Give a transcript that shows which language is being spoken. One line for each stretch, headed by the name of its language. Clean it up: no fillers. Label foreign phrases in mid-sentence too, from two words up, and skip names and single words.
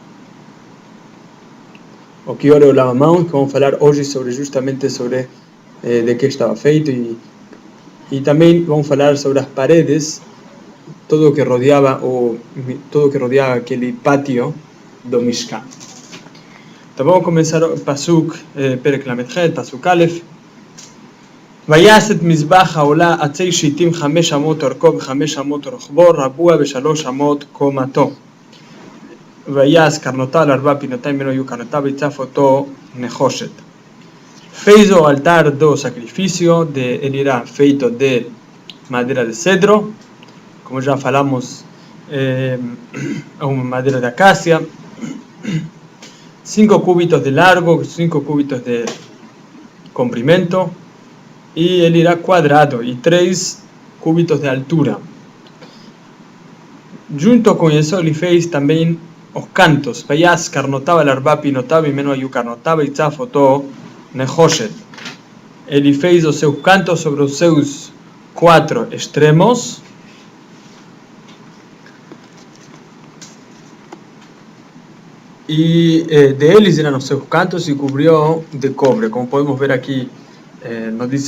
Portuguese: O Kior é o lava-mãos, que vamos falar hoje justamente sobre de que estava feito, e também vamos falar sobre as paredes, tudo que rodeava aquele pátio do Mishkan. Então vamos começar o
Hebrew: פסוק פרק ל״ח, פסוק א. ויעש את מזבח העולה עצי שיטים 5 אמות אורכו ו5 אמות רוחבו רבוע ו3 אמות קומתו. ויעש קרנותיו ל4 פינותיים ממנו היו קרנותיו ויצף אותו נחושת.
Portuguese: Fez o altar do sacrifício, ele era feito de madeira de cedro, como já falamos, uma madeira de acácia, 5 cúbitos de largo, 5 cúbitos de comprimento, e ele era quadrado, e 3 cúbitos de altura. Junto com isso, ele fez também os cantos.
Hebrew: ויעש קרנותיו על ארבע פינותיו, ממנו היו קרנותיו, ויצף אותו נחושת.
Portuguese: Ele fez os seus cantos sobre os seus 4 extremos, e deles eram os seus cantos e cobriu de cobre, como podemos ver aqui no desenho.